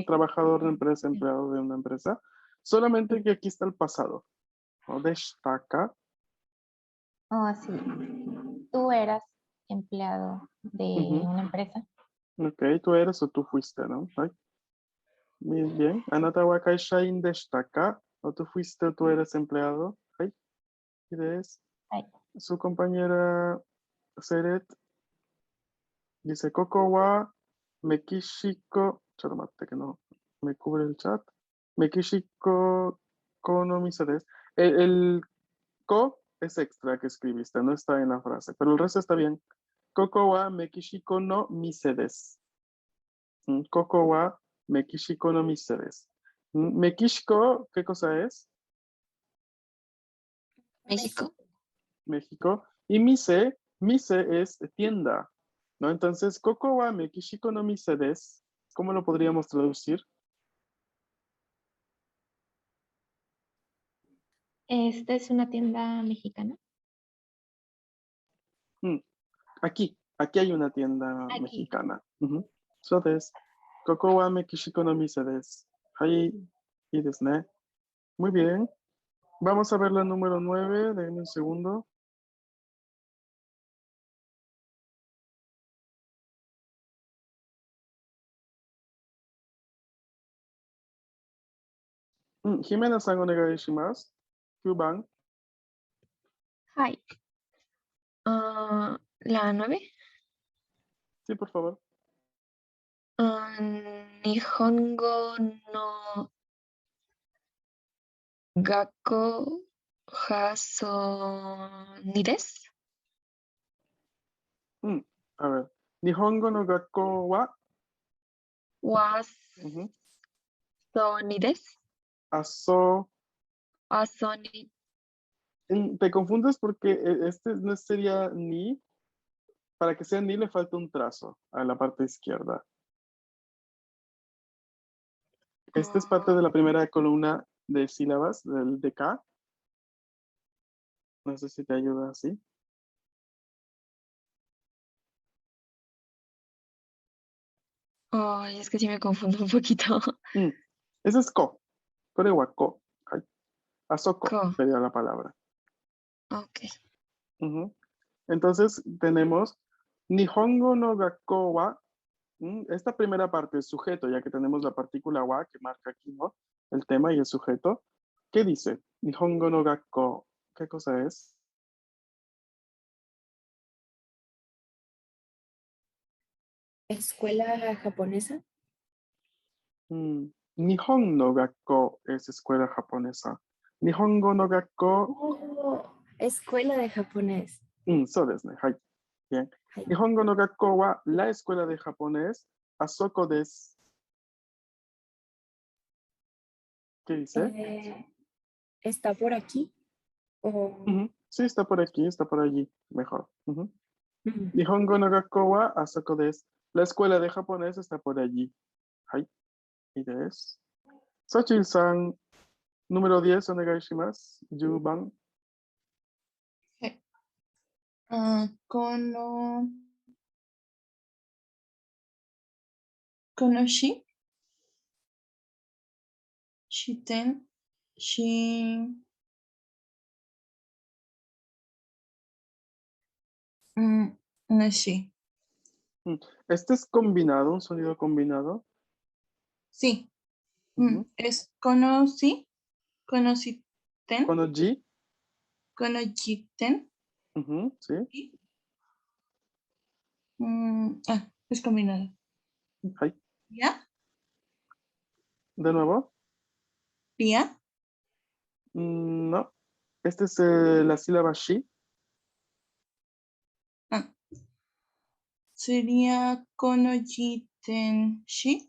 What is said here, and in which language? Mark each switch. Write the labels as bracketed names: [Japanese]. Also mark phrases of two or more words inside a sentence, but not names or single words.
[Spanish] Trabajador de empresa, empleado de una empresa. Solamente que aquí está el pasado. ¿No? Destaka. oh, sí. Tú eras empleado de una empresa. Ok, tú eres o tú fuiste, ¿no? Ay. Muy bien. [Japanese] あなたは会社員でしたか. [Spanish] O tú fuiste o tú eres empleado. Ay. ¿Quieres? Ay. Su compañera Seret dice [Japanese] ここはメキシコ. [Spanish] Charmate que no me cubre el chat. [Japanese] メキシコこの店です. [Spanish] El ko es extra que escribiste, no está en la frase, pero el resto está bien. [Japanese] ここはメキシコの店です. ここはメキシコの店です. [Spanish] Mekishiko, ¿qué cosa es? México. México. Y mise es tienda, ¿no? Entonces, [Japanese] ここはメキシコの店です. [Spanish] ¿Cómo lo podríamos traducir? ¿Esta es una tienda mexicana? Aquí hay una tienda Aquí. mexicana. [Japanese] そうです. ここはメキシコの店です. はい、y ですね. [Spanish] Muy bien. Vamos a ver la número 9. Denme un segundo. [Japanese] Jimenaさん、お願いします. 9 番. [Spanish] Hi. La 9. Sí, por favor. [Japanese] 日本語の学校ハソニです. A ver. 日本語の学校はわそにです. Asoni. [Spanish] Te confundes porque este no sería ni. Para que sea ni le falta un trazo a la parte izquierda. Esta es parte de la primera columna de sílabas del DK. No sé si te ayuda así. Ay, es que sí me confundo un poquito. Ese es [Japanese] ko. これはこ。あそこ Ko. [Spanish] sería la palabra. Ok. Entonces tenemos [Japanese] 日本語の学校は. [Spanish] Esta primera parte es sujeto, ya que tenemos la partícula wa que marca aquí, ¿no? El tema y el sujeto. ¿Qué dice? [Japanese] 日本語の学校. [Spanish] ¿Qué cosa es? ¿Escuela japonesa? [Japanese] 日本の学校 [Spanish] es escuela japonesa. [Japanese] 日本語の学校. [Spanish] Oh, escuela de japonés. [Japanese] そうですね。はい。Bien. はい。日本語の学校は [Spanish] la escuela de japonés, [Japanese] あそこです. [Spanish] ¿Qué dice? ¿Está por aquí? O, Ujú. Sí, está por aquí, está por allí. Mejor. Ujú. mm, [Japanese] 日本語の学校はあそこです. [Spanish] La escuela de japonés está por allí. [Japanese] はい。Yです. Sachil-san, número 10, お願いします. 10番. このし、支店、し、noし。 [Spanish] Este es combinado, un sonido combinado. Sí, Ujú. es conocí, [Japanese] conociten, Konoji. conociten, [Spanish] Ujú, sí. y, es combinado. [Japanese] Hai. [Spanish] ¿Ya? De nuevo. ¿Ya? No. Este es la sílaba shi. Sería [Japanese] この支店、し.